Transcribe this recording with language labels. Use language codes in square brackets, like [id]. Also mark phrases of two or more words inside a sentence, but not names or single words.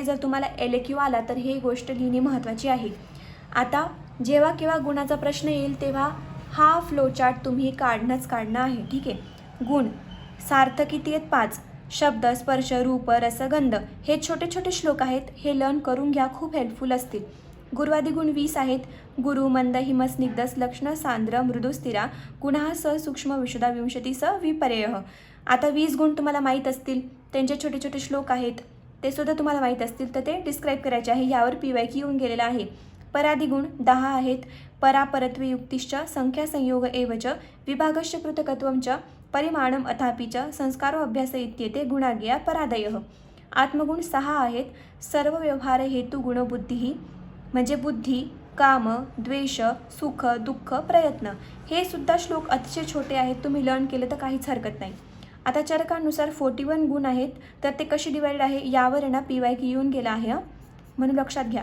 [mr] जर तुम्हाला LQ आला तर ही गोष्ट लिहिणे महत्त्वाची आहे. आता जेव्हा केव्हा गुणाचा प्रश्न येईल तेव्हा हा फ्लोचार्ट तुम्ही काढणं आहे. ठीक आहे. गुण सार्थ किती आहेत? 5. शब्द, स्पर्श, रूप, रस, गंध. हे छोटे छोटे श्लोक आहेत. हे लर्न करून घ्या, खूप हेल्पफुल असतील. गुरुवादी गुण 20 आहेत. गुरु, मंद, [sa] हिम, स्निग्ध, लक्ष्ण, सांद्र, मृदू, स्थिरा. गुणः स सूक्ष्म, विशुद्धा, विंशती, स विपर्यय. [mr] आता 20 गुण तुम्हाला माहीत असतील. त्यांचे छोटे छोटे श्लोक आहेत ते सुद्धा तुम्हाला माहीत असतील तर ते डिस्क्राईब करायचे आहे. यावर PYQ येऊन गेलेला आहे. परादी गुण 10 आहेत. [sa] परापरत्वे युक्तिश्च, संख्या संयोग एवच, विभागश्च पृथकत्वंच, परिमाणम अथापि च, संस्कारो अभ्यास इत्येते गुणाज्ञा परादयः. [mr] आत्मगुण 6 आहेत. [sa] सर्व व्यवहार हेतू गुण बुद्धी [mr] म्हणजे बुद्धी, काम, द्वेष, सुख, दुःख, प्रयत्न. हे सुद्धा श्लोक अतिशय छोटे आहेत. तुम्ही लर्न केलं तर काहीच हरकत नाही. आता चरकानुसार 41 गुण आहेत. तर ते कशी डिवाइड आहे यावर ना PYQ येऊन गेला आहे म्हणून लक्षात घ्या.